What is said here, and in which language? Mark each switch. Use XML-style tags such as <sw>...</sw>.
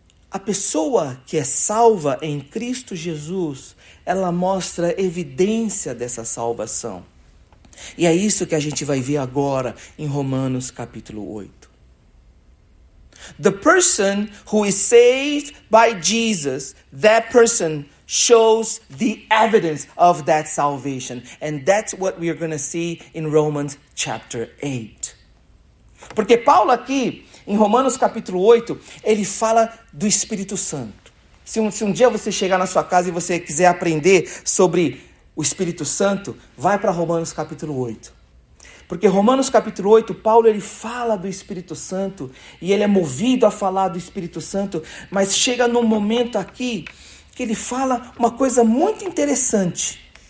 <pt>A pessoa que é salva em Cristo Jesus, ela mostra evidência dessa salvação. E é isso que a gente vai ver agora em Romanos capítulo 8.</pt> <en>The person who is saved by Jesus, that person shows the evidence of that salvation. And that's what we are going to see in Romans chapter 8.</en> <pt>Porque Paulo aqui, em Romanos capítulo 8, ele fala do Espírito Santo. Se um dia você chegar na sua casa e você quiser aprender sobre o Espírito Santo, vai para Romanos capítulo 8. Porque Romanos capítulo 8, Paulo ele fala do Espírito Santo e ele é movido a falar do Espírito Santo, mas chega num momento aqui que ele fala uma coisa muito interessante.</pt>